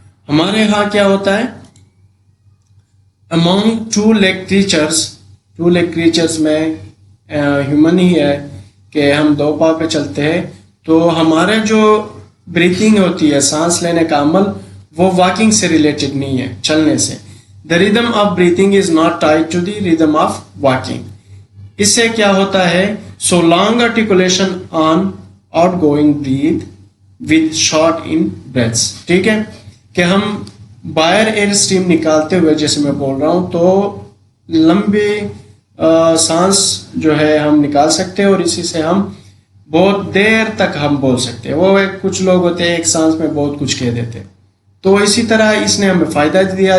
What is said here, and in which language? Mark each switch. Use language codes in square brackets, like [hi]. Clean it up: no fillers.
[hi] हमारे यहाँ क्या होता है, अमॉन्ग 2 लेग क्रीचर्स में ह्यूमन ही है कि हम 2 पाँव पे चलते हैं. तो हमारे जो ब्रीथिंग होती है, सांस लेने का अमल, वो वॉकिंग से रिलेटेड नहीं है, चलने से. [en] The rhythm of breathing is not tied to the rhythm of walking. [hi] इससे क्या होता है, [en] so long articulation on outgoing breath with short in breaths. [hi] ठीक है कि हम बाहर एयर स्ट्रीम निकालते हुए जैसे मैं बोल रहा हूँ तो लंबे सांस जो है हम निकाल सकते हैं और इसी से हम बहुत देर तक हम बोल सकते हैं. वो कुछ लोग होते हैं एक सांस में बहुत कुछ कह देते हैं. तो इसी तरह इसने हमें फ़ायदा दिया.